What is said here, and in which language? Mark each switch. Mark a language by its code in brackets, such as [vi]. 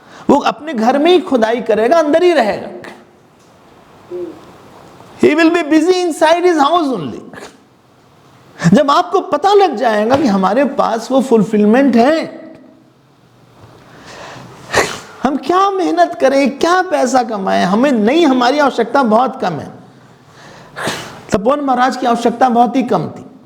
[hi] वो अपने घर में ही खुदाई करेगा, अंदर ही रहेगा। [en] He will be busy inside his house only. [hi] जब आपको पता लग जाएगा कि हमारे पास वो फुलफिलमेंट है, हम क्या मेहनत करें, क्या पैसा कमाएं, हमें नहीं, हमारी आवश्यकता बहुत कम है। तपोवन महाराज की आवश्यकता बहुत ही कम थी।